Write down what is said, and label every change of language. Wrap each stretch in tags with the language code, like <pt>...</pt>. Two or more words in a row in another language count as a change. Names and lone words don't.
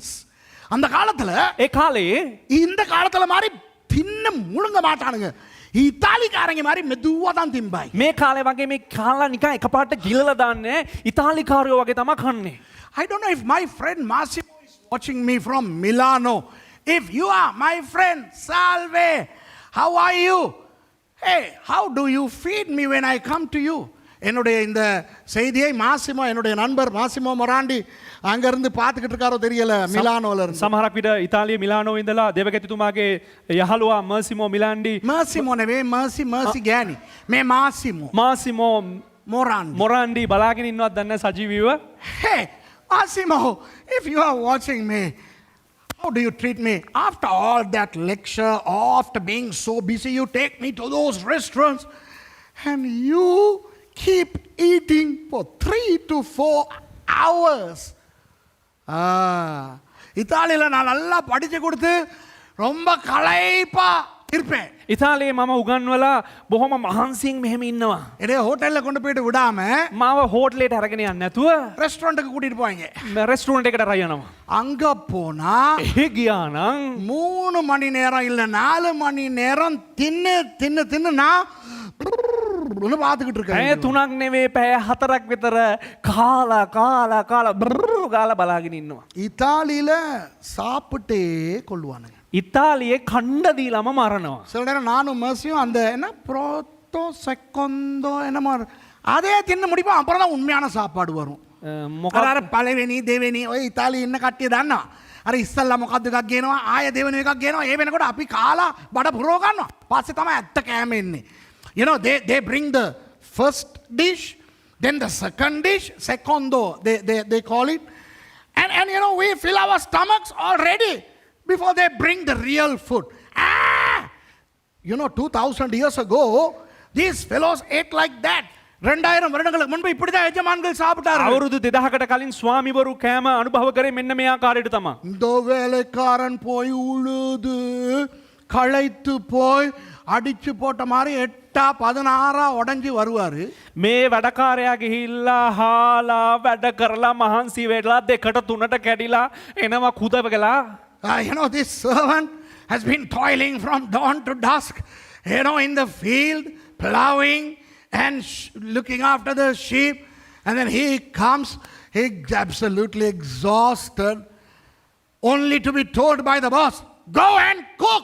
<ta>அந்த காலத்துல</ta> <si>ඒ කාලේ</si> <ta>இந்த காலத்துல மாதிரி தின்ன முழுங்க மாட்டானுங்க. இத்தாலிக்காரங்க மாதிரி மெதுவா தான் திம்பாய்.</ta> <si>මේ කාලේ වගේ මේ කාලා නිකන් එකපාරට ගිලලා දාන්නේ ඉතාලිකාරයෝ වගේ තමයි කන්නේ.</si> <en>I don't know if my friend Massimo is watching me from Milano. If you are my friend, salve. How are you? Hey, how do you feed me when I come to you?</en> <ta>என்னுடைய இந்த செய்தியை மாசிமோ, என்னுடைய நண்பர் மாசிமோ மொராண்டி அங்கிருந்து பார்த்துக்கிட்டு இருக்காரோ தெரியல, மிலானோல இருந்து.</ta> <si>සමහරක් විට ඉතාලිය මිලානෝ ඉඳලා දේවගතිතුමාගේ යහළුවා මර්සිමෝ මිලාන්ඩි மாசிமோ නෙවෙයි, මර්සි ගෑනි. මේ මාසිමෝ මාසිමෝ මොරාන්ඩි. මොරාන්ඩි බලාගෙන ඉන්නවත් දන්නේ සජීවීව.</si> <en>Hey, Massimo, if you are watching me, how do you treat me? After all that lecture, after being so busy, you take me to those restaurants and you keep eating for 3 to 4 hours.</en> <ta>இத்தாலியில் நான் நல்லா படிச்சு கொடுத்து ரொம்ப களைப்பா இருப்பேன்.</ta> <si>ඉතාලියේ මම උගන්වලා බොහොම මහන්සියෙන් මෙහෙම ඉන්නවා.</si> <ta>என்னைய ஹோட்டல்ல கொண்டு போயிட்டு விடாம</ta> <si>මාව හෝටලේට අරගෙන යන්නේ නැතුව</si> <ta>ரெஸ்டாரண்ட்டுக்கு கூட்டிட்டு போவாங்க.</ta> <si>රෙස්ටුරන්ට් එකට අරන් යනවා.</si> <ta>அங்க போனா</ta> <si>එහෙ ගියා නම්</si> <ta>3 மணி நேரம் இல்ல 4 மணி நேரம் தின்னு நான் பார்த்துக்கிட்டு</ta> <si>පැය</si> <ta>இருக்கேன்.</ta> <si>3ක් නෙවෙයි පැය 4ක් විතර කාලා ගාලා බලාගෙන ඉන්නවා.</si> <ta>இத்தாலியில சாப்பிட்டே கொள்வானுங்க.</ta> <si>ඉතාලියේ කණ්ඩ දීලාම මරනවා.</si> <ta>சில நேரம் நானும் மர்சியும் அந்த என்ன குவார்ட்டோ செகண்டோ என்னமோ அதே தின்னு முடிப்போம். அப்புறம் தான் උන්මයාන சாப்பாடு වரும்.</ta> <si>මොකක් අර පළවෙනි දෙවෙනි ඔය ඉතාලියේ ඉන්න කට්ටිය දන්නවා. අර ඉස්සල්ලා මොකද්ද එකක් ගේනවා ආය දෙවෙනි එකක් ගේනවා. ඒ වෙනකොට අපි කාලා බඩ පුරව ගන්නවා. පස්සේ තමයි ඇත්ත කෑම එන්නේ.</si> <en>You know they bring the first dish, then the second dish, secondo they call it. And you know we fill our stomachs already before they bring the real food. You know 2000 years ago these fellows ate like that.</en> <ta>2000 வருடங்களுக்கு முன்பு இப்படி தான் எஜமான்கள் சாப்பிட்டார்கள்.</ta> <si>අවුරුදු 2000කට කලින් ස්වාමිවරු කෑම අනුභව කරේ මෙන්න මේ ආකාරයට තමයි.</si> <ta>இந்த வேலைக்காரன் போய் உழுது களைத்து போய் அடிச்சு போட்ட மாதிரி 8-16 உடைஞ்சு வருவாரு.</ta> <si>මේ වැඩකාරයා ගිහිල්ලා හාලා වැඩ කරලා මහන්සි වෙලා 2-3ට කැඩිලා එනවා කුදවගලා.</si> <en>You know this servant has been toiling from dawn to dusk, you know, in the field plowing and looking after the sheep, and then he comes, he's absolutely exhausted, only to be told by the boss, go and cook.</en>